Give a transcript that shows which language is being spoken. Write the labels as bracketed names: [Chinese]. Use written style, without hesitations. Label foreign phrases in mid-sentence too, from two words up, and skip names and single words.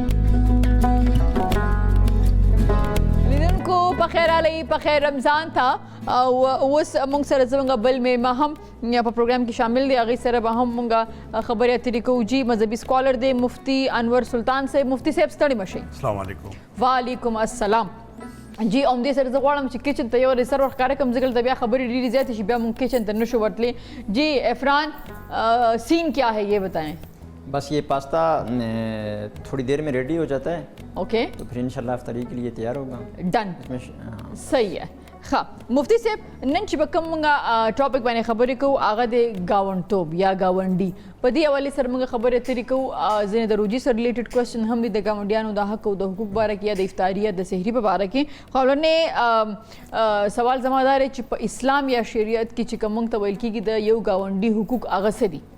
[Pashto] لیدونکو په خیر علی په خیر رمضان ته او اوس موږ سره زموږ بل میلمه هم په پروګرام کې شامل دی. هغې سره به هم موږ خبرې اترې کوو. جی مذهبي سکالر دی مفتی انور سلطان صاحب. مفتی صاحب ستړي مشئ. السلام علیکم. وعلیکم السلام. جی همدې سره زه غواړم چې کچن ته یو سر ورښکاره کړم ځکه دلته بیا خبرې ډېرې زیاتې شي بیا موږ کچن ته نشو ورتلی. [Urdu] جی عرفان سین کیا ہے یہ بتائیں. بس یہ پاستا تھوڑی دیر میں ریڈی ہو جاتا ہے اوکے تو پھر ان شاء اللہ افطاری کے لیے تیار ہوگا. ډن इसमें صحیح ہے. [Pashto] ښه مفتی صاحب نن چې به کوم موږ ټاپک باندې خبرې کوو هغه د ګاونډتوب یا ګاونډي په دې حوالې سره موږ خبرې اترې کوو. ځینې د روجي سره [English] related question [Pashto] هم دي د ګاونډیانو د حق او د حقوق باره کې یا د افطاري یا د سحري په باره کې. خو اولنې سوال زما دا دی چې په اسلام یا شریعت کې چې کوم موږ ته ویل کېږي د یو ګاونډي حقوق هغه څه دي؟